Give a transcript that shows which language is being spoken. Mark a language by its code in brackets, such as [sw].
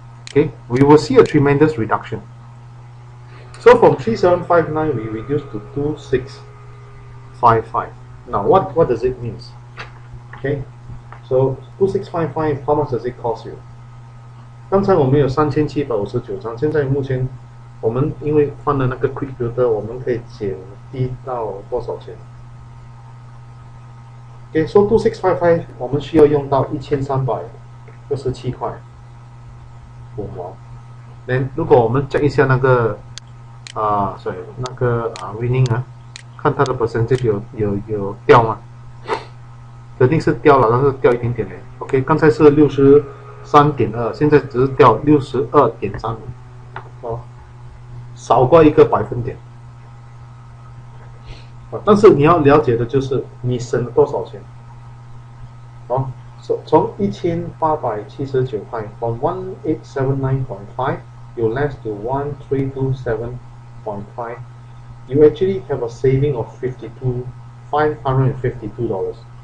[en] Okay, we will see a tremendous reduction. So from 3759 we reduce to 2655. Now what does it mean? Okay, so 2655, how much does it cost you? [zh] 刚才我们有3759张，现在目前我们因为放了那个 quick filter， 我们可以减低到多少钱？ [en] Okay, so 2655， [zh] 我们需要用到1327块5毛。 then 如果我们 check 一下那个sorry 那个winning 看它的 percentage 有掉吗？肯定是掉了，但是掉一点点的。OK， 刚才是63.2， 现在只是掉62.35，少过1个百分点。但是你要了解的就是你省了多少钱。从1879块 [en] from 1879.5 you less to 1327.5 you actually have a saving of $552.